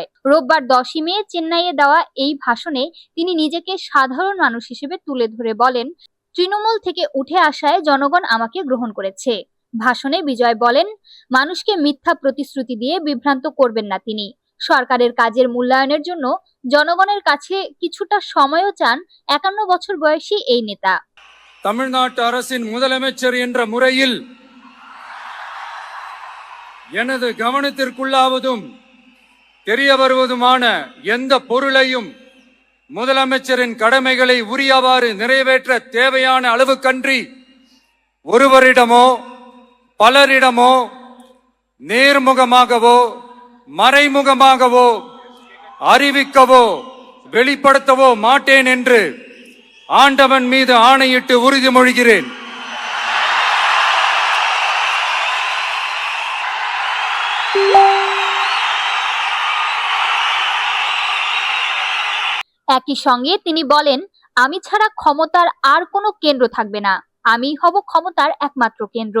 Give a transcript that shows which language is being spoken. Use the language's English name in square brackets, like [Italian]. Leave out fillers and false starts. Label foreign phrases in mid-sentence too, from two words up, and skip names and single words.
[Bangla] রোববার 10ই মে চেন্নাইয়ে দেওয়া এই ভাষণে তিনি নিজেকে সাধারণ মানুষ হিসেবে তুলে ধরে বলেন, তৃণমূল থেকে উঠে আসায় জনগণ আমাকে গ্রহণ করেছে। ভাষণে বিজয় বলেন, মানুষকে মিথ্যা প্রতিশ্রুতি দিয়ে বিভ্রান্ত করবেন না তিনি। সরকারের কাজের মূল্যায়নের জন্য জনগণের কাছে কিছুটা সময়ও চান 51 বছর বয়সী এই নেতা। [Tamil] தமிழ்நாட்டு அரசின் முதலமைச்சர் என்ற முறையில் எனது கவனத்திற்குள்ளாவதும் தெரிய வருவதுமான எந்த பொருளையும் முதலமைச்சரின் கடமைகளை உரியவாறு நிறைவேற்ற தேவையான அளவுக்கன்றி ஒருவரிடமோ பலரிடமோ நேர்முகமாகவோ மறைமுகமாகவோ அறிவிக்கவோ வெளிப்படுத்தவோ மாட்டேன் என்று ஆண்டவன் மீது ஆணையிட்டு உறுதிமொழிகிறேன்। [Bangla] একই সঙ্গে তিনি বলেন, আমি ছাড়া ক্ষমতার আর কোনো কেন্দ্র থাকবে না, আমিই হব ক্ষমতার একমাত্র কেন্দ্র।